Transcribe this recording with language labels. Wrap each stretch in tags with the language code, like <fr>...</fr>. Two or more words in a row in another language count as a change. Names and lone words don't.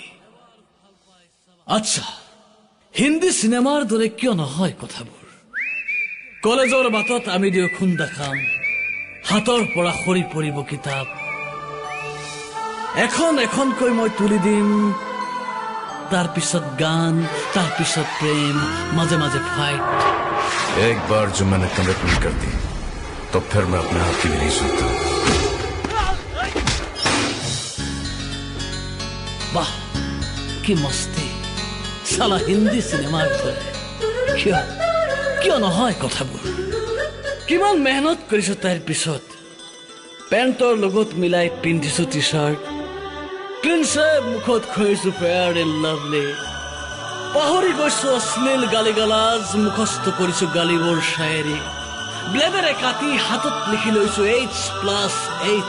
<as>আচ্ছা, হিন্দী চিনেমাৰ দৰে কিয় নহয় কথাবোৰ? কলেজৰ বাটত আমি দুয়ো খুন্দা খাম, হাতৰ পৰা সৰি পৰিব কিতাপ, এখন এখনকৈ মই তুলি দিম, তাৰ পিছত গান, তাৰ পিছত প্ৰেম, মাজে মাজে ফাইট।</as> <hi>एक बार जो मैंने कमिटमेंट कर दी तो फिर मैं अपने आप की भी नहीं सुनता।</hi> <as>বাহ, কি মস্তি, সালা হিন্দী চিনেমাৰ দৰে। কিয় কিয় নহয় কথাবোৰ? কিমান মেহনত কৰিছো তাইৰ পিছত, পেণ্টৰ লগত মিলাই পিন্ধিছো টি চাৰ্ট,</as> <en>clean shave</en> <as>মুখত খুৱাইছো ফেয়াৰ এণ্ড লাভলি, পাহৰি গৈছো অশ্লীল গালি গালাজ, মুখস্থ কৰিছো গালিবোৰ শায়েৰী, ব্লেডেৰে কাটি হাতত লিখি লৈছো H+H।</as>